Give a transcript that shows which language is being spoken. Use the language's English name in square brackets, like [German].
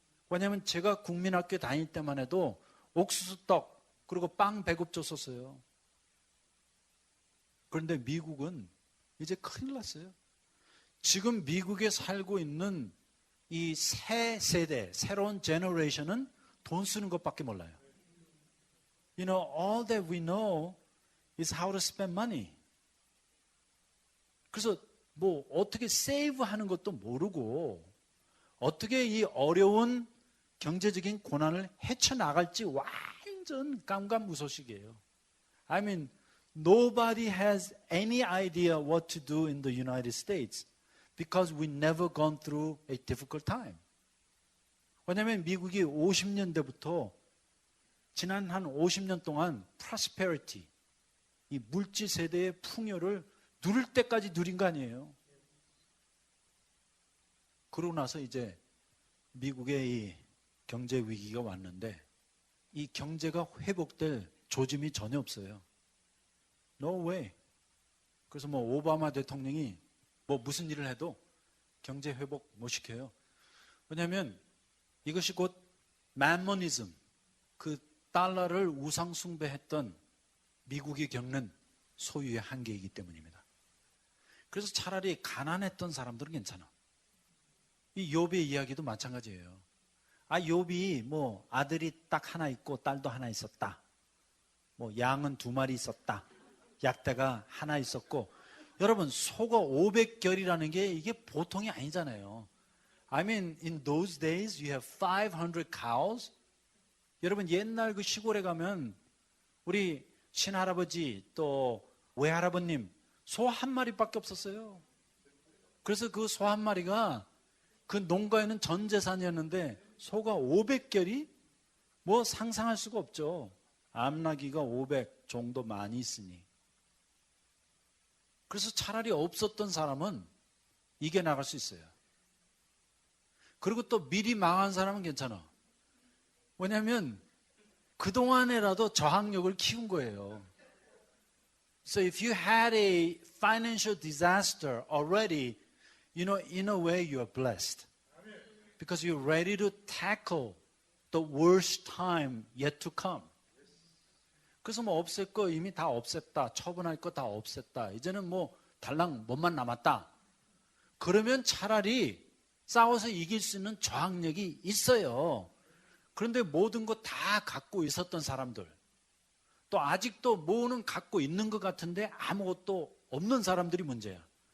[Korean] 왜냐하면 제가 국민학교 다닐 때만 해도 옥수수떡 그리고 빵 배급 줬었어요. 그런데 미국은 이제 큰일 났어요. 지금 미국에 살고 있는 이 새 세대, 새로운 제너레이션은 돈 쓰는 것밖에 몰라요. [English] You know, all that we know is how to spend money. [Korean] 그래서 뭐 어떻게 세이브 하는 것도 모르고 어떻게 이 어려운 경제적인 고난을 헤쳐나갈지 완전 깜깜무소식이에요. [English] I mean, nobody has any idea what to do in the United States because we never gone through a difficult time. [Korean] 왜냐하면 미국이 50년대부터 지난 한 50년 동안 prosperity, 이 물질 세대의 풍요를 누릴 때까지 누린 거 아니에요. 그러고 나서 이제 미국의 이 경제 위기가 왔는데 이 경제가 회복될 조짐이 전혀 없어요. [English] No way. [Korean] 그래서 뭐 오바마 대통령이 뭐 무슨 일을 해도 경제 회복 못 시켜요. 왜냐하면 이것이 곧 맨모니즘, 그 달러를 우상 숭배했던 미국이 겪는 소유의 한계이기 때문입니다. 그래서 차라리 가난했던 사람들은 괜찮아. 이 욥의 이야기도 마찬가지예요. 아, 욥이 뭐 아들이 딱 하나 있고 딸도 하나 있었다. 뭐 양은 2마리 있었다. 약대가 하나 있었고. 여러분, 소가 500결이라는 게 이게 보통이 아니잖아요. [English] I mean, in those days you have 500 cows. [Korean] 여러분, 옛날 그 시골에 가면 우리 친할아버지 또 외할아버님 소 1마리밖에 없었어요. 그래서 그 소 1마리가 그 농가에는 전 재산이었는데 소가 500결이 뭐 상상할 수가 없죠. 암나기가 500 정도 많이 있으니. 그래서 차라리 없었던 사람은 이겨나갈 수 있어요. 그리고 또 미리 망한 사람은 괜찮아. 왜냐하면 그동안에라도 저항력을 키운 거예요. [English] So if you had a financial disaster already, you know, in a way you are blessed. Because you're ready to tackle the worst time yet to come. [Korean] 그래서 뭐 없앨 거 이미 다 없앴다. 처분할 거 다 없앴다. 이제는 뭐 달랑 뭐만 남았다. 그러면 차라리 싸워서 이길 수 있는 저항력이 있어요. 그런데 모든 거 다 갖고 있었던 사람들, 또 아직도 뭐는 갖고 있는 것 같은데 아무것도 없는 사람들이 문제야.